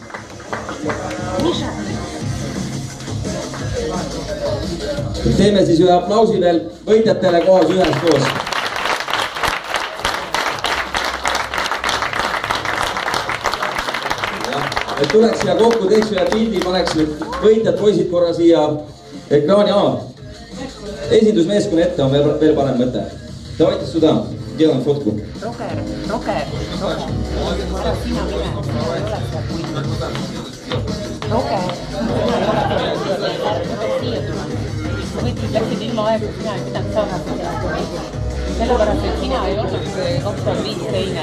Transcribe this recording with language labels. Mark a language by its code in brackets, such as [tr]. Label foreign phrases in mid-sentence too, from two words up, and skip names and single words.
[et] Teeme siis ühe aplausi veel võitjatele kohas üheskoos. Et tuleks siia kokku, teeks ühe pildi, paneks nüüd võitjad poisid korra siia ekraani esindusmeeskonna ette on veel parem mõte. [ru] Давайте сюда, делаем фотку. [et] Roger. Läksid ilma aega, sina ei pidanud saama. Sellepärast, et sina ei olnud 2005 teine.